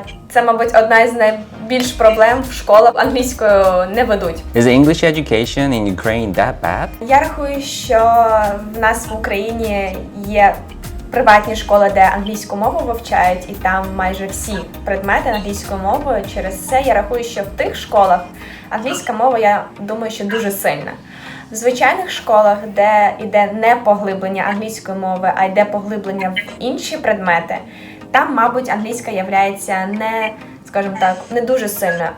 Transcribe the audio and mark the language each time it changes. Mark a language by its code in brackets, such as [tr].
[uk] Це, мабуть, одна із найбільш проблем в школах. Англійською не ведуть. [en] Is the English education in Ukraine that bad? [uk] Я рахую, що в нас в Україні є приватні школи, де англійську мову вивчають, і там майже всі предмети англійською мовою. Через це я рахую, що в тих школах англійська мова, я думаю, що дуже сильна. В звичайних школах, де йде не поглиблення англійської мови, а йде поглиблення в інші предмети, там, мабуть, англійська являється не, скажімо так, не дуже сильною.